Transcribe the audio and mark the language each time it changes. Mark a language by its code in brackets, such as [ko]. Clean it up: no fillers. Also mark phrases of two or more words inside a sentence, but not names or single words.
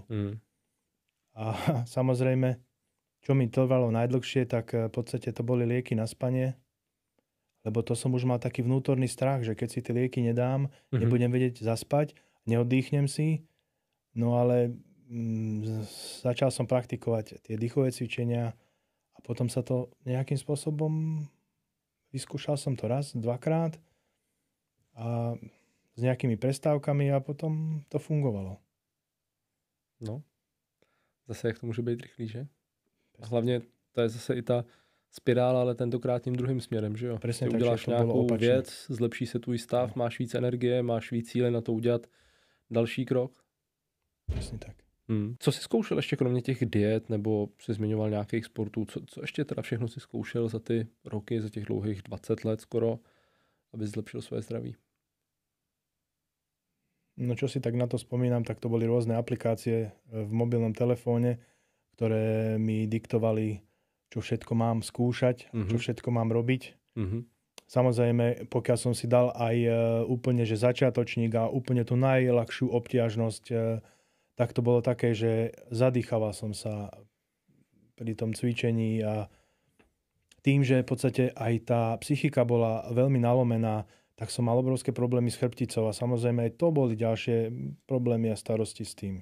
[sk] A samozrejme, čo mi trvalo najdlhšie, tak v podstate to boli lieky na spanie, lebo to som už mal taký vnútorný strach, že keď si tie lieky nedám, nebudem vedieť zaspať, neoddychnem si, no ale začal som praktikovať tie dýchové cvičenia a potom sa to nejakým spôsobom vyskúšal som to raz, 2-krát a s nejakými prestávkami a potom to fungovalo. [cs] No, zase jak to může být rychlý, že? A hlavně to je zase i ta spirála, ale tentokrát tím druhým směrem, že jo? [sk] Presne tak, [cs] uděláš nějakou věc, zlepší se tvůj stav, máš víc energie, máš víc síly na to udělat další krok. [sk] Presne tak. [cs] Co jsi zkoušel ještě kromě těch diet, nebo jsi zmiňoval nějakých sportů, co ještě teda všechno si zkoušel za ty roky, za těch dlouhých 20 let skoro, aby zlepšil svoje zdraví? [sk] No čo si tak na to spomínam, tak to boli rôzne aplikácie v mobilnom telefóne, ktoré mi diktovali, čo všetko mám skúšať, čo všetko mám robiť. Samozrejme, pokiaľ som si dal aj úplne, že začiatočník a úplne tú najľahšiu obťažnosť, tak to bolo také, že zadýchaval som sa pri tom cvičení a tým, že v podstate aj tá psychika bola veľmi nalomená, tak som mal obrovské problémy s chrbticou a samozrejme aj to boli ďalšie problémy a starosti s tým.